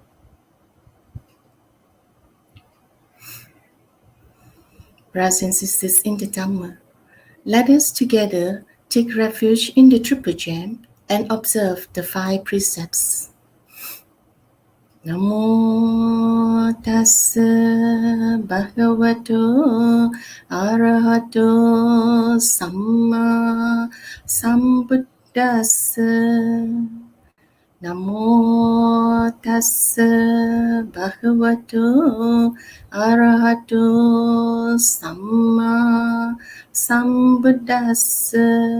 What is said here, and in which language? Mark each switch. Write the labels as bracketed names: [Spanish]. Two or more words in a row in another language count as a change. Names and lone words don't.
[English] Brothers and sisters in the Dhamma, let us together take refuge in the Tripajan and observe the 5 precepts. [Pali] Namo Tassa Bhagavato Arahato Samma Sambuddhassa. Buddhassa Namo Tassa Bhagavato Arahato Samma Sambuddhassa